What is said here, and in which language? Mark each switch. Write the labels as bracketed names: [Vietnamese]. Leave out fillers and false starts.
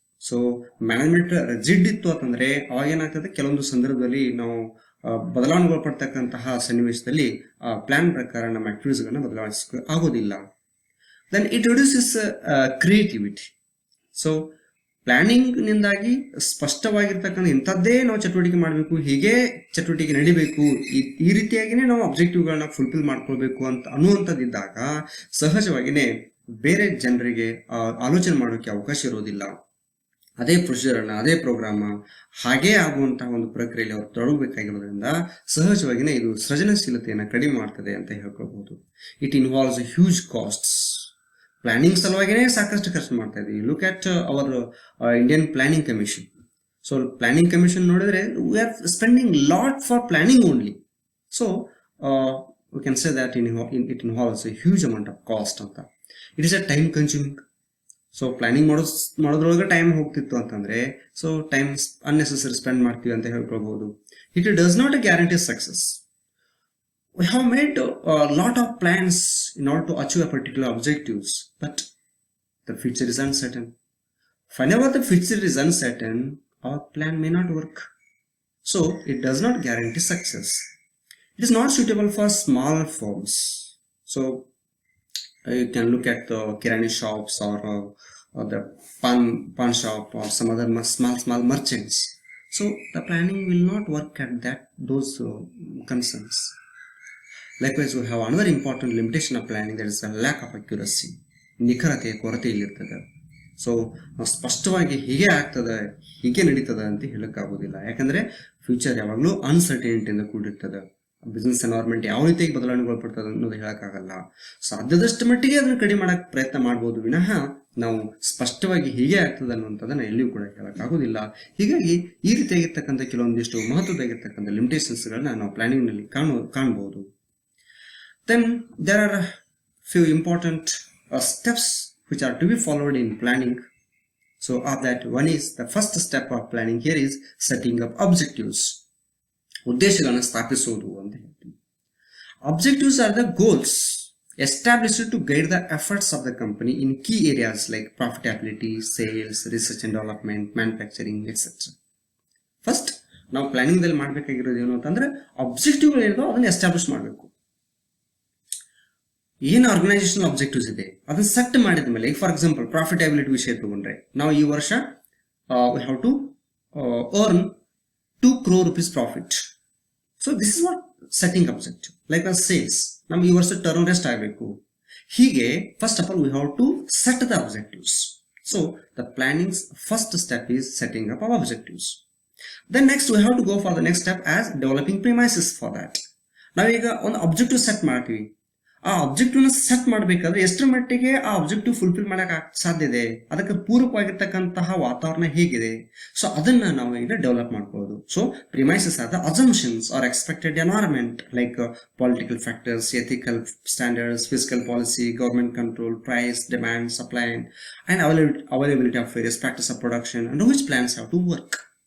[Kannada] So management rigid ಇತ್ತು ಅಂತಂದ್ರೆ ಅವಾಗ ಏನಾಗ್ತದೆ, ಕೆಲವೊಂದು ಸಂದರ್ಭದಲ್ಲಿ ನಾವು ಬದಲಾವಣೆಗೊಳಪಡ್ತಕ್ಕಂತಹ ಸನ್ನಿವೇಶದಲ್ಲಿ ಪ್ಲಾನ್ ಪ್ರಕಾರ ನಮ್ಮ ಆಕ್ಟಿವಿಟೀಸ್ಗಳನ್ನ ಬದಲಾಯಿಸ ಆಗೋದಿಲ್ಲ. [English] Then it reduces creativity. [Kannada] So planning ನಿಂದಾಗಿ ಸ್ಪಷ್ಟವಾಗಿರ್ತಕ್ಕಂಥ ಇಂಥದ್ದೇ ನಾವು ಚಟುವಟಿಕೆ ಮಾಡಬೇಕು, ಹೀಗೆ ಚಟುವಟಿಕೆ ನಡಿಬೇಕು, ಈ ರೀತಿಯಾಗಿನೇ ನಾವು ಅಬ್ಜೆಕ್ಟಿವ್ಗಳನ್ನ ಫುಲ್ಫಿಲ್ ಮಾಡ್ಕೊಳ್ಬೇಕು ಅಂತ ಅನ್ನುವಂಥದ್ದಿದ್ದಾಗ ಸಹಜವಾಗಿಯೇ ಬೇರೆ ಜನರಿಗೆ ಆಲೋಚನೆ ಮಾಡೋಕೆ ಅವಕಾಶ ಇರೋದಿಲ್ಲ. ಅದೇ ಪ್ರೊಸೀಜರ್ ಅದೇ ಪ್ರೋಗ್ರಾಮ್ ಹಾಗೇ ಆಗುವಂತಹ ಒಂದು ಪ್ರಕ್ರಿಯೆಯಲ್ಲಿ ಅವರು ತೊಡಗಬೇಕಾಗಿರೋದ್ರಿಂದ ಸಹಜವಾಗಿಯೇ ಇದು ಸೃಜನಶೀಲತೆಯನ್ನು ಕಡಿಮೆ ಮಾಡ್ತದೆ ಅಂತ ಹೇಳ್ಕೊಳ್ಬಹುದು. [English] It involves huge costs. [Kannada] Planning ಸಲುವಾಗಿನೇ ಸಾಕಷ್ಟು ಖರ್ಚು ಮಾಡ್ತಾ ಇದ್ದೀವಿ. [English] Look at our Indian planning commission. So planning commission ನೋಡಿದ್ರೆ we are spending lot for planning only. So we can say that it involves a huge amount of cost ಅಂತ. It is a time consuming. [Kannada] So planning ಮಾಡೋದ್ರೊಳಗೆ time ಹೋಗ್ತಿತ್ತು ಅಂತಂದ್ರೆ so time unnecessary spend ಮಾಡ್ತೀವಿ ಅಂತ ಹೇಳ್ಕೊಳ್ಬಹುದು. [English] It does not guarantee success. We have made a lot of plans in order to achieve a particular objectives, but the future is uncertain. Whenever the future is uncertain, our plan may not work. So it does not guarantee success. It is not suitable for small firms. So you can look at the kirani shops or the pan shop or some other small merchants. So the planning will not work at those concerns. Likewise, we have another important limitation of planning, that is a lack of accuracy. [Kannada] ನಿಖರತೆಯ ಕೊರತೆ ಇಲ್ಲಿರ್ತದೆ. So ನಾವು ಸ್ಪಷ್ಟವಾಗಿ ಹೀಗೆ ಆಗ್ತದೆ, ಹೀಗೆ ನಡೀತದೆ ಅಂತ ಹೇಳಕ್ಕಾಗೋದಿಲ್ಲ. ಯಾಕಂದ್ರೆ ಫ್ಯೂಚರ್ ಯಾವಾಗಲೂ ಅನ್ಸರ್ಟನಿಟಿಯಿಂದ ಕೂಡಿರ್ತದೆ. ಬಿಸ್ನೆಸ್ ಎನ್ವೈರ್ಮೆಂಟ್ ಯಾವ ರೀತಿಯಾಗಿ ಬದಲಾವಣೆಗೊಳಪಡ್ತದೆ ಅನ್ನೋದು ಹೇಳಕ್ಕಾಗಲ್ಲ. ಸಾಧ್ಯದಷ್ಟು ಮಟ್ಟಿಗೆ ಅದನ್ನು ಕಡಿಮೆ ಮಾಡಕ್ ಪ್ರಯತ್ನ ಮಾಡ್ಬೋದು ವಿನಃ ನಾವು ಸ್ಪಷ್ಟವಾಗಿ ಹೀಗೆ ಆಗ್ತದೆ ಅನ್ನುವಂಥದ್ದನ್ನ ಎಲ್ಲಿಯೂ ಕೂಡ ಹೇಳಕ್ಕಾಗೋದಿಲ್ಲ. ಹೀಗಾಗಿ ಈ ರೀತಿಯಾಗಿರ್ತಕ್ಕಂಥ ಕೆಲವೊಂದಿಷ್ಟು ಮಹತ್ವದಾಗಿರ್ತಕ್ಕಂಥ ಲಿಮಿಟೇಷನ್ಸ್ಗಳನ್ನ ನಾವು ಪ್ಲಾನಿಂಗ್ ನಲ್ಲಿ ಕಾಣಬಹುದು. [English] Then there are a few important steps which are to be followed in planning. So of that, one is the first step of planning here is setting up objectives. [Kannada] ಉದ್ದೇಶಗಳನ್ನು ಸ್ಥಾಪಿಸುವುದು ಅಂತ ಹೇಳ್ತೀವಿ. [English] Objectives are the goals established to guide the efforts of the company in key areas like profitability, sales, research and development, manufacturing, etc. [Kannada] First ನಾವು planning ದಲ್ಲಿ ಮಾಡ್ಬೇಕಾಗಿರೋದು ಏನು ಅಂತಂದ್ರೆ objective ಏನಿದೋ ಅದನ್ನ establish ಮಾಡಬೇಕು. ಏನು ಆರ್ಗನೈಸೇಷನಲ್ ಅಬ್ಜೆಕ್ಟಿವ್ಸ್ ಇದೆ ಅದನ್ನ ಸೆಟ್ ಮಾಡಿದ ಮೇಲೆ, ಫಾರ್ ಎಕ್ಸಾಂಪಲ್ ಪ್ರಾಫಿಟಬಿಲಿಟಿ ವಿಷಯ ತಗೊಂಡ್ರೆ ನಾವು ಈ ವರ್ಷ [English] We have to earn 2 crore rupees profit. So this is what setting objective. Like a sales, [Kannada] ನಮ್ಗೆ ಈ ವರ್ಷ ಟರ್ನ್ ರೆಸ್ಟ್ ಆಗಬೇಕು. [English] ಹೀಗೆ first of all we have to set the objectives. So the planning's first step is setting up our objectives. Then next we have to go for the next step as developing premises for that. [Kannada] ನಾವೀಗ ಒಂದು objective set ಮಾಡ್ತೀವಿ. ಆ objective ನ set ಮಾಡಬೇಕಾದ್ರೆ ಎಷ್ಟರ ಮಟ್ಟಿಗೆ ಆ objective fulfil ಮಾಡಕ್ ಸಾಧ್ಯ ಇದೆ, ಅದಕ್ಕೆ ಪೂರಕವಾಗಿರ್ತಕ್ಕಂತಹ ವಾತಾವರಣ ಹೇಗಿದೆ, ಸೊ ಅದನ್ನ ನಾವು ಈಗ ಡೆವಲಪ್ ಮಾಡ್ಕೊಳ್ಳೋದು. [English] So premises are the assumptions are expected environment like political factors, ethical standards, physical policy, government control, price, demand, supply and availability of various practice of production and which plans have to work.